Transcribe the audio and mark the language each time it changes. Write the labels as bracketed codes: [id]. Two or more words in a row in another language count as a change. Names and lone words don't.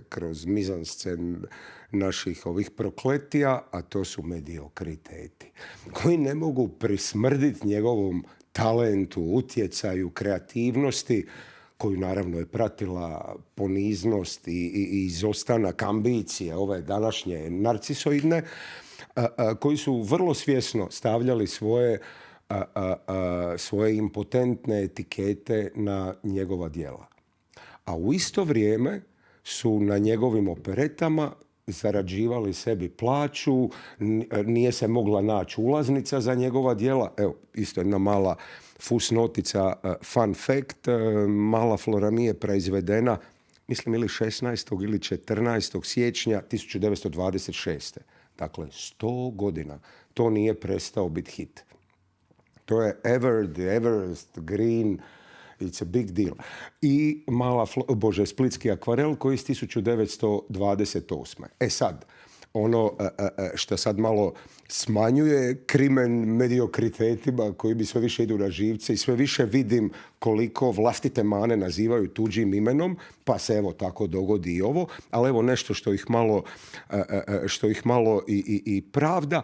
[hr] kroz mizanscen naših ovih prokletija, a to su mediokriteti, koji ne mogu prismrditi njegovom talentu, utjecaju, kreativnosti, koju naravno je pratila poniznost i izostanak ambicije, ove današnje narcisoidne, koji su vrlo svjesno stavljali svoje impotentne etikete na njegova djela. A u isto vrijeme su na njegovim operetama zarađivali sebi plaću, nije se mogla naći ulaznica za njegova djela. Evo, isto jedna mala fusnotica, [en] fun fact, [hr] Mala Flora je proizvedena, mislim, ili 16. ili 14. siječnja 1926. Dakle, 100 godina. To nije prestao biti hit. To je Everest, Green, [en] it's a big deal. [hr] I Splitski akvarel koji je iz 1928. Sad, ono što sad malo smanjuje krimen mediokritetima koji mi sve više idu na živce i sve više vidim koliko vlastite mane nazivaju tuđim imenom, pa se evo tako dogodi i ovo, ali evo nešto što ih malo i pravda.